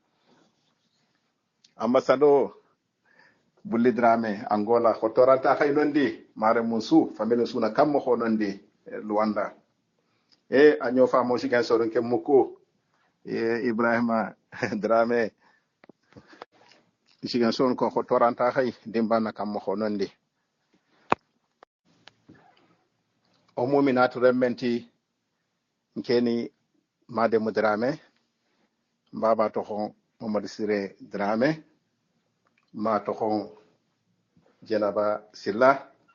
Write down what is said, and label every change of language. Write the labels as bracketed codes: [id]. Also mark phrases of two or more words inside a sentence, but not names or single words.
[snk] ambassadeur Bulli Dramé Angola khotoranta khay nondi mare musu famille suna kam ko nondi Luanda anyo fa mo sigan soron ke muko Ibrahima Dramé sigan soron ko khotoranta khay dimbana kam ko nondi o muminatu rementi nkeni made mu Dramé mbaba to ko Mamadou Siré Dramé ma to ko Jenaba Silla